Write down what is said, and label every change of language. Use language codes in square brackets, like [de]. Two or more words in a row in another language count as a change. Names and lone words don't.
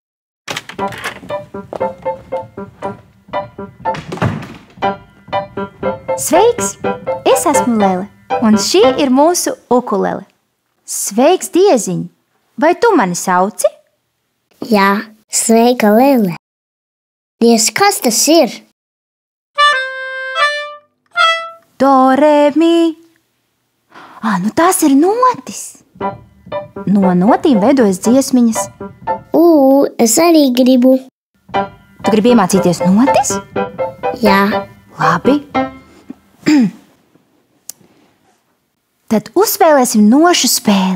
[lv] Sveiks! Es esmu Lele, un šī ir mūsu ukulele. Sveiks, Dieziņ! Vai tu mani sauci? Jā, sveika, Lele. Dievs, kas tas ir? Do, re, mi. Nu tās ir notis. No notīm veidojas dziesmiņas. Es arī gribu. Tu gribi iemācīties notis? Jā. Labi. Tad uzspēlēsim nošu spēli.